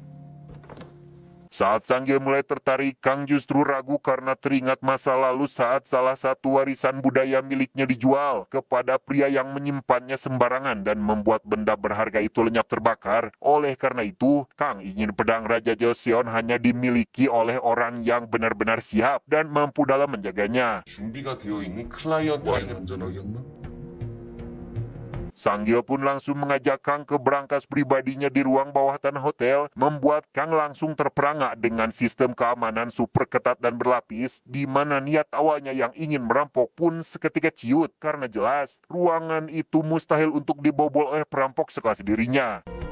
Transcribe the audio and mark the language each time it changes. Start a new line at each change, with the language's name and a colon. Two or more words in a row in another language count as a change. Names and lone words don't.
Indonesian: Saat Sang Gil mulai tertarik, Kang justru ragu karena teringat masa lalu saat salah satu warisan budaya miliknya dijual kepada pria yang menyimpannya sembarangan dan membuat benda berharga itu lenyap terbakar. Oleh karena itu, Kang ingin pedang Raja Joseon hanya dimiliki oleh orang yang benar-benar siap dan mampu dalam menjaganya.
Korean: 준비가 되어 있는 클라이언트에게 안전하겠나?
Indonesian: Sang Gil pun langsung mengajak Kang ke brankas pribadinya di ruang bawah tanah hotel, membuat Kang langsung terperangak dengan sistem keamanan super ketat dan berlapis, di mana niat awalnya yang ingin merampok pun seketika ciut, karena jelas ruangan itu mustahil untuk dibobol oleh perampok sekelas dirinya.